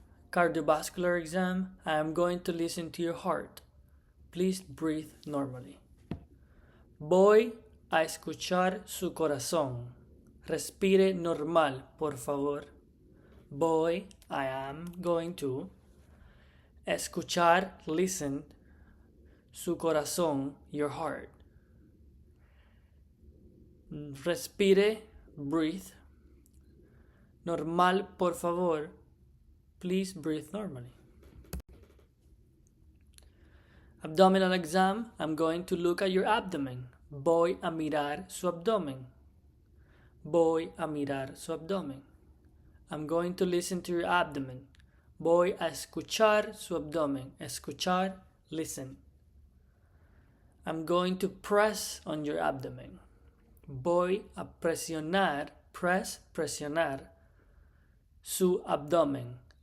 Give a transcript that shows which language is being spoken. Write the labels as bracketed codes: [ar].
[en] Cardiovascular exam, I am going to listen to your heart. Please breathe normally. [es] Voy a escuchar su corazón. Respire normal, por favor. [en] I am going to. [es] Escuchar, listen. Su corazón, your heart. Respire, breathe. Normal, por favor. [en] Please breathe normally. Abdominal exam, I'm going to look at your abdomen. [es] Voy a mirar su abdomen. Voy a mirar su abdomen. [en] I'm going to listen to your abdomen. [es] Voy a escuchar su abdomen. Escuchar, listen. [en] I'm going to press on your abdomen. [es] Voy a presionar, presionar su abdomen.